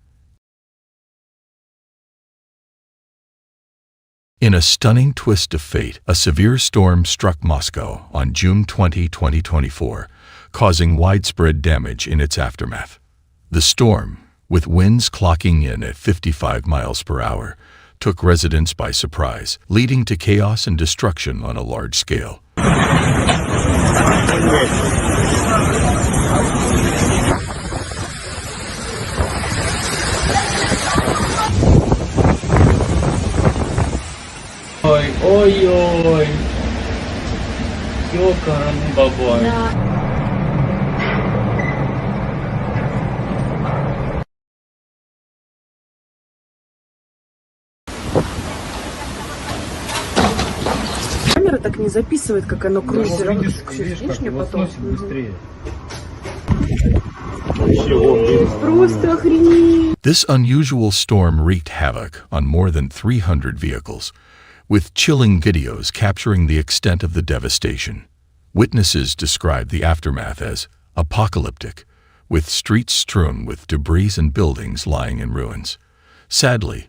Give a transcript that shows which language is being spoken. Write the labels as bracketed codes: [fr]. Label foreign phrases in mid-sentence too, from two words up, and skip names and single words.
[en] In a stunning twist of fate, a severe storm struck Moscow on June 20, 2024, causing widespread damage in its aftermath. The storm, with winds clocking in at 55 miles per hour, took residents by surprise, leading to chaos and destruction on a large scale. Oi, oi, oi. Yo, caramba, boy. [ru] Камера так не записывает, как оно крутится. Видишь, как его сносит быстрее. Просто охренеть. [en] This unusual storm wreaked havoc on more than 300 vehicles, with chilling videos capturing the extent of the devastation. Witnesses described the aftermath as apocalyptic, with streets strewn with debris and buildings lying in ruins.